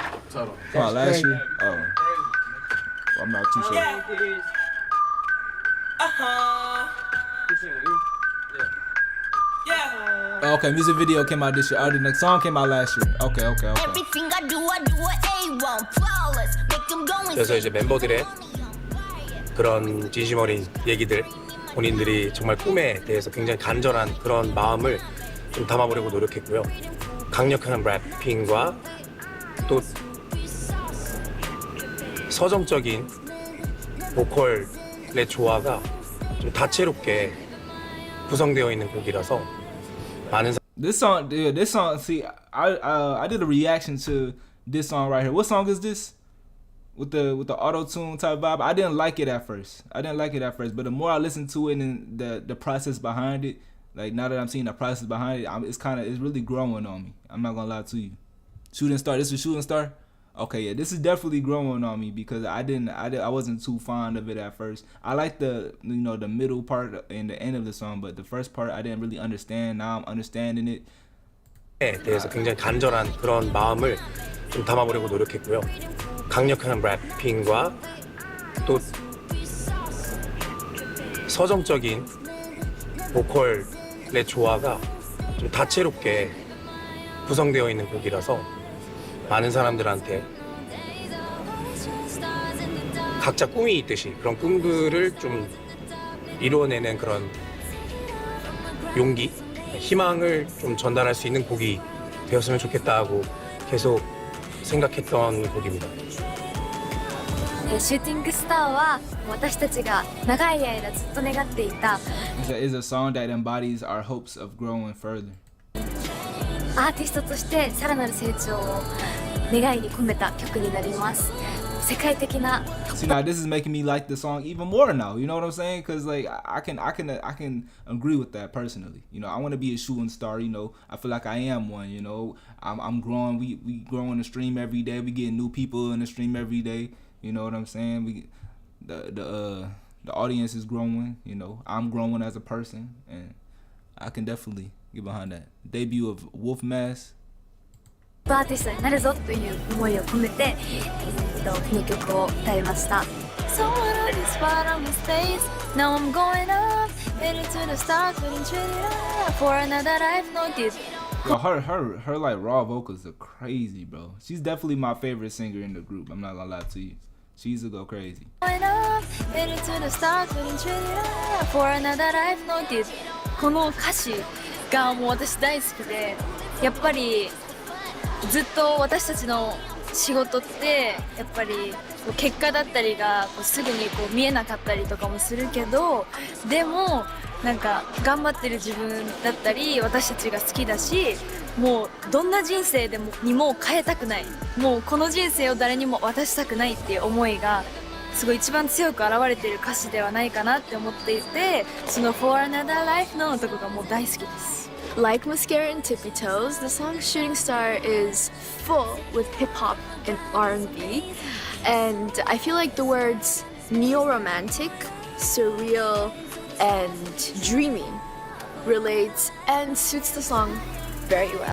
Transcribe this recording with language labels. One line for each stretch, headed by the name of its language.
English: Total. Oh, last year? Oh. Well, I'm not too sure. Okay, music video came out this year. Oh, the next song came out last year. Okay. Everything I do A1 flawless. Make them go
Korean: 그래서 이제 멤버들의 그런 진심 어린 얘기들, 본인들이 정말 꿈에 대해서 굉장히 간절한 그런 마음을 좀 담아보려고 노력했고요. 강력한 래핑과 또 서정적인 보컬의 조화가 좀 다채롭게 구성되어 있는 곡이라서 많은
English: This song. See, I did a reaction to this song right here. What song is this? With the auto tune type vibe. I didn't like it at first. But the more I listened to it and the process behind it, like now that I'm seeing the process behind it, it's really growing on me. I'm not gonna lie to you. Shooting Star. This is Shooting Star. Okay, yeah, this is definitely growing on me because I wasn't too fond of it at first. I like the middle part and the end of the song, but the first part I didn't really understand. Now I'm understanding it.
Korean: 대해서 굉장히 간절한 그런 마음을 좀 담아보려고 노력했고요. 강력한 래핑과 또 서정적인 보컬의 조화가 좀 다채롭게 구성되어 있는 곡이라서 많은 사람들한테 각자 꿈이 있듯이 그런 꿈들을 좀 이루어내는 그런 용기, 희망을 좀 전달할 수 있는 곡이 되었으면 좋겠다고 계속 생각했던 곡입니다.
Japanese: シューティングスターは私たちが長い間ずっと願っていた
English: It's a song that embodies our hopes of growing further.
Japanese: アーティストとしてさらなる成長を願いに込めた曲になります。世界的な
English: See, now this is making me like the song even more now. You know what I'm saying? Because like I can agree with that personally. You know, I want to be a shooting star. You know, I feel like I am one. You know, I'm growing. We growing the stream every day. We get new people in the stream every day. You know what I'm saying? The audience is growing. You know, I'm growing as a person, and I can definitely get behind that. Debut of Wolf Mask.
Japanese: アーティストになるぞという思いを込めて、この曲を歌いました。
English: So what are these bottom mistakes? Now I'm going up, headed to the stars, feeling treated up for another life. No this. Yo, her like raw vocals are crazy, bro. She's definitely my favorite singer in the group. I'm not gonna lie to you. She's a go crazy. For another life
Japanese: のっていうこの歌詞がもう私大好きで、やっぱりずっと私たちの仕事ってやっぱり結果だったりがすぐに見えなかったりとかもするけど、でもなんか頑張ってる自分だったり私たちが好きだし、もうどんな人生でもにも変えたくない、もうこの人生を誰にも渡したくないっていう思いがすごい一番強く表れている歌詞ではないかなって思っていて、その
English: For Another Life
Japanese: のとこがもう大好きです。
English: Like Mascara and Tippy Toes, the song Shooting Star is full with hip-hop and R&B, and I feel like the words neo-romantic, surreal, and dreamy relates and suits the song very well.